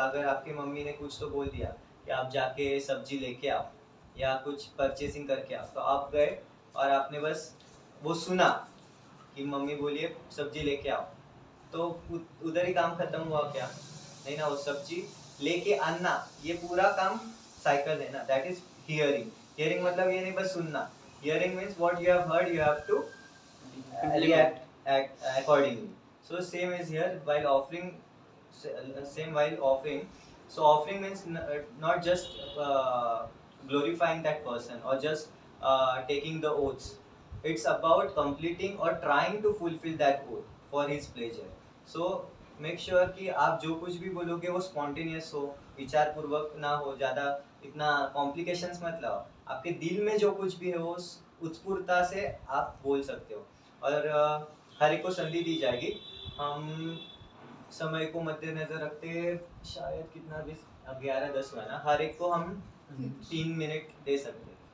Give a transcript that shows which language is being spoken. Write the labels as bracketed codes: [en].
[hi] अगर आपकी मम्मी ने कुछ तो बोल दिया कि आप जाके सब्जी लेके आओ या कुछ परचेसिंग करके आओ, तो आप गए और आपने बस वो सुना कि मम्मी बोलिए सब्जी लेके आओ, तो उधर ही काम खत्म हुआ क्या? नहीं ना, वो सब्जी लेके आना ये पूरा काम साइकिल है ना, [en] That is hearing. [hi] हियरिंग मतलब ये नहीं बस सुनना, [en] Hearing means what you have heard you have to react accordingly. So same is here while offering, same while offering. So offering means not just glorifying that person or just taking the oaths. It's about completing or trying to fulfill that oath for his pleasure. So make sure [hi] कि आप जो कुछ भी बोलोगे वो spontaneous हो, विचार पूर्वक ना हो, ज़्यादा इतना complications मत लाओ। आपके दिल में जो कुछ भी है वो उत्स्फूर्तता से आप बोल सकते हो। और हर एक को संधि दी जाएगी। हम समय को मद्देनजर रखते शायद कितना भी 11:10 हुआ ना, हर एक को हम 3 मिनट दे सकते हैं।